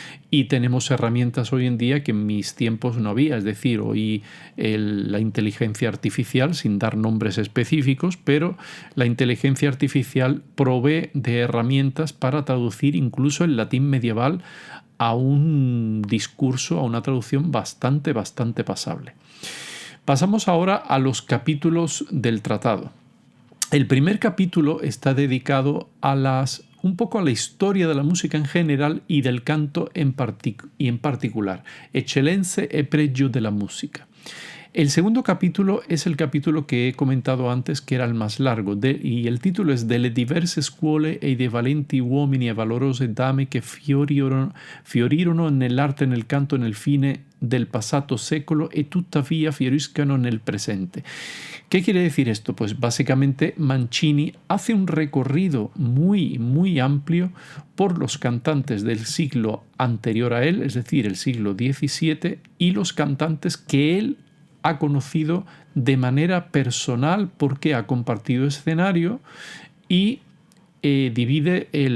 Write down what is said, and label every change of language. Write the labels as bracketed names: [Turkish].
[Spanish] y tenemos herramientas hoy en día que en mis tiempos no había, es decir, hoy la inteligencia artificial, sin dar nombres específicos, pero la inteligencia artificial provee de herramientas para traducir incluso el latín medieval a un discurso, a una traducción bastante pasable. Pasamos ahora a los capítulos del tratado. El primer capítulo está dedicado un poco a la historia de la música en general y del canto en particular, [Italian] eccellenze e pregio [Spanish] de la música. El segundo capítulo es el capítulo que he comentado antes, que era el más largo, y el título es [Italian] Delle diverse scuole e dei valenti uomini e valorose dame che fiorirono nell'arte e nel canto nel fine del passato secolo e tuttavia fioriscano nel presente. [Spanish] ¿Qué quiere decir esto? Pues básicamente Mancini hace un recorrido muy amplio por los cantantes del siglo anterior a él, es decir, el siglo XVII, y los cantantes que él ha conocido de manera personal porque ha compartido escenario y divide